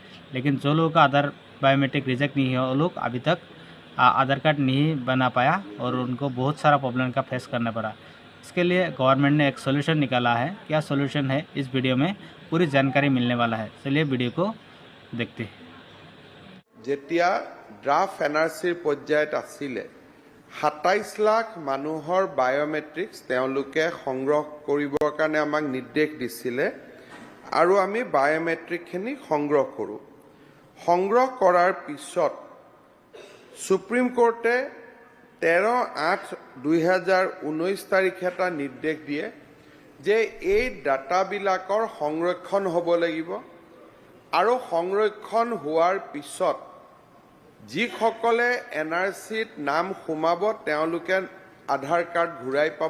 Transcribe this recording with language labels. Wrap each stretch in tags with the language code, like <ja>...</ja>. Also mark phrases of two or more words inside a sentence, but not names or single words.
<hi>लेकिन जो लोगों का आधार</hi> <en>biometric reject</en> <hi>नहीं है वो लोग अभी तक आधार कार्ड नहीं बना पाया और उनको बहुत सारा प्रॉब्लम का फेस करना पड़ा। इसके लिए गवर्नमेंट ने एक सोल्यूशन निकाला है। क्या सोल्यूशन है, इस वीडियो में पूरी जानकारी मिलने वाला है। चलिए वीडियो को देखते हैं।</hi> <as>যেতিয়া ড্ৰাফ্ট এনআৰচিৰ পৰ্যায়ত আছিলে ২৭ লাখ মানুহৰ বায়োমেট্ৰিক্স তেওঁলোকে সংগ্ৰহ কৰিবৰ কাৰণে আমাক নিৰ্দেশ দিছিলে আৰু আমি বায়োমেট্ৰিকখিনি সংগ্ৰহ কৰোঁ। সংগ্ৰহ কৰাৰ পিছত সুপ্ৰিম কোৰ্টে ১৩/৮/২০১৯ তাৰিখে এটা নিৰ্দেশ দিয়ে যে এই ডাটাবিলাকৰ সংৰক্ষণ হ'ব লাগিব আৰু সংৰক্ষণ হোৱাৰ পিছত যিসকলে এনআৰচিত নাম সোমাব তেওঁলোকে আধাৰ কাৰ্ড ঘূৰাই পাব।</as>